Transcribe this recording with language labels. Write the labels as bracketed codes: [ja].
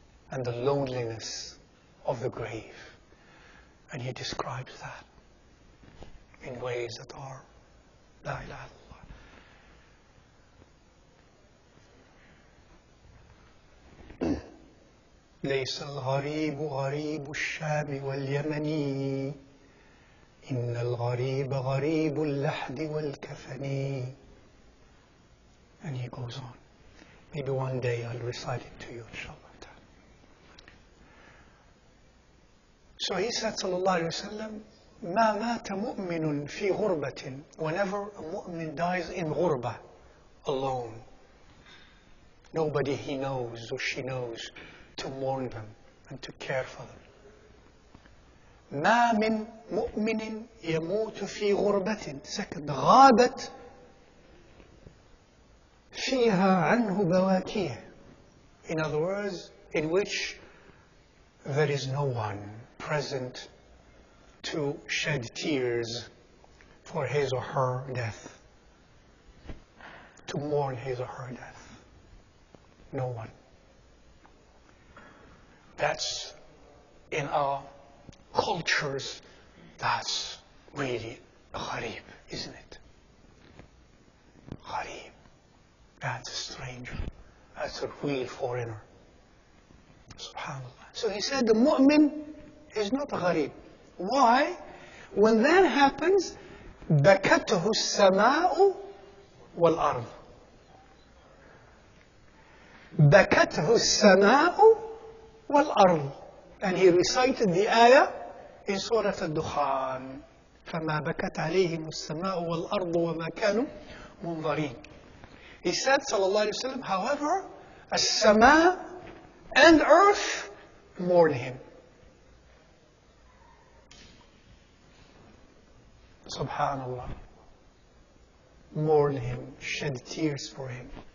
[en] And the loneliness of the grave. And he describes that in ways that are La ilaha illallah. [ar] ليس الغريب غريب الشام واليمن إن الغريب غريب اللحد والكفن. [en] And he goes on. Maybe one day I'll recite it to you, inshallah. So he said, sallallahu alayhi wa sallam, [ar] ما مات مؤمن في غربة. [en] Whenever a mu'min dies in ghurba, alone, nobody he knows or she knows to mourn them and to care for them. [ar] ما من مؤمن يموت في غربة. [en] Second, [ar] غابت فيها عنه بواكيه. [en] In other words, in which there is no one present to shed tears for his or her death. to mourn his or her death? No one. That's in our cultures, that's really gharib, isn't it? Gharib. That's a stranger. That's a real foreigner. SubhanAllah. So he said the mu'min is not a gharib. Why? When that happens, [ar] بكته السماء والأرض. بكته السماء والأرض. [en] And he recited the ayah in Surah Al-Dukhan. [ar] فما بكت عليهم السماء والأرض وما كانوا منظرين. [en] He said, sallallahu alayhi wa sallam, however, as-sama and earth mourn him. Subhanallah. Mourn him, shed tears for him.